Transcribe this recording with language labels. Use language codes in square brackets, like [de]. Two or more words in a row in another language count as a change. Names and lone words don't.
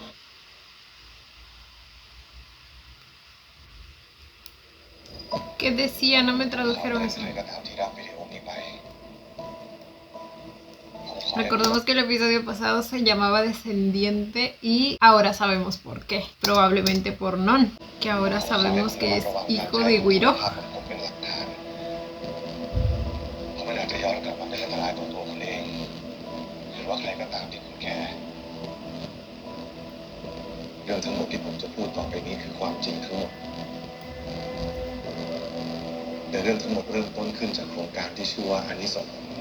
[es] ¿Qué decía? No me tradujeron eso. Recordemos que el episodio pasado se llamaba Descendiente y ahora sabemos por qué. Probablemente por Non, que ahora sabemos que es hijo de Guiro. [th] เขาไม่น่าจะย้อนกลับมาเป็นอันตรายต่อตัวคุณเองหรือว่าใครก็ตามที่คุณแคร์เรื่องทั้งหมดที่ผมจะพูดต่อไปนี้คือความจริงทั้งหมดแต่เรื่องทั้งหมดเริ่มต้นขึ้นจากโครงการที่ชื่อว่าอานิสงส์